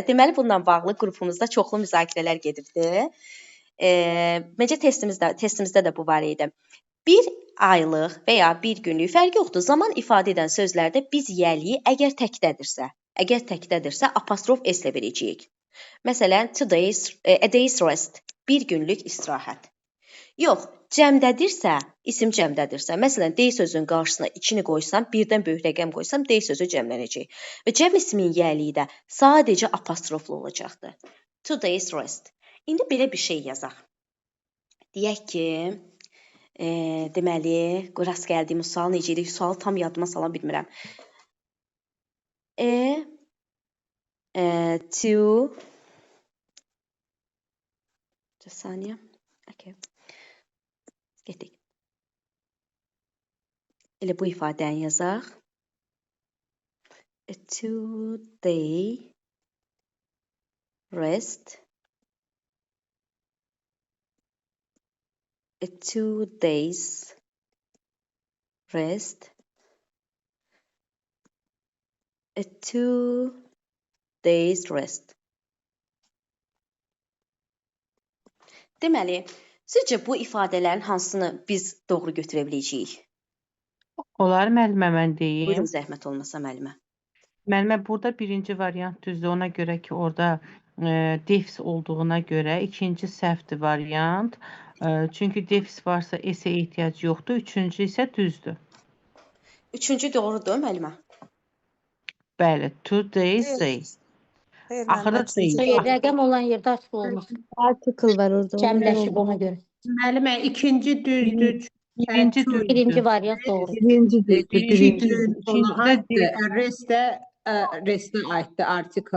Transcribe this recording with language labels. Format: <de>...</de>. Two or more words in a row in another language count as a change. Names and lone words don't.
<az>Deməli, bununla bağlı qrupumuzda çoxlu müzakirələr gedirdi. Məncə testimizdə də bu var idi. Bir aylıq və ya bir günlük fərqi yoxdur. Zaman ifadə edən sözlərdə biz yəliyi əgər təkdədirsə apostrof s ilə verəcəyik. Məsələn,</az> <en>a day's rest,</en> <az>bir günlük istirahət. Yox, cəmdədirsə, isim cəmdədirsə, məsələn, day sözünün qarşısına 2-ni qoysam, birdən böyük rəqəm qoysam, day sözü cəmlənəcək. Və cəm ismin yəliyi də sadəcə apostroflu olacaqdır.</az> <en>To day's rest.</en> <az>İndi belə bir şey yazaq. Deyək ki, deməli, rast gəldiyim sual necə idi? Sualı tam yadıma sala bilmirəm. To saniyə. Okay. Getdik. Elə bu ifadəni yazaq.</az> <en>A 2-day rest. A 2 days rest. A 2 days rest.</en> <az>Deməli, sizcə bu ifadələrin hansını biz doğru götürə biləcəyik? Olar müəllimə mən deyim. Buyurun, zəhmət olmasa müəllimə. Müəllimə, burada birinci variant düzdür. Ona görə ki, orada defis olduğuna görə ikinci səhvdir variant. Çünki defis varsa S-ə ehtiyac yoxdur. Üçüncü isə düzdür. Üçüncü doğrudur müəllimə.</az> <en>Bəli, 2 days day.</en> <az>Axırda day. Rəqəm olan yerdə açıq olmaz. Article var orada. Cəmləşib ona görə. Müəllimə, ikinci düzdür. Birinci düzdür. Birinci variant doğru. Birinci düzdür. Birinci Ona aiddir. Restə aiddir article.</az>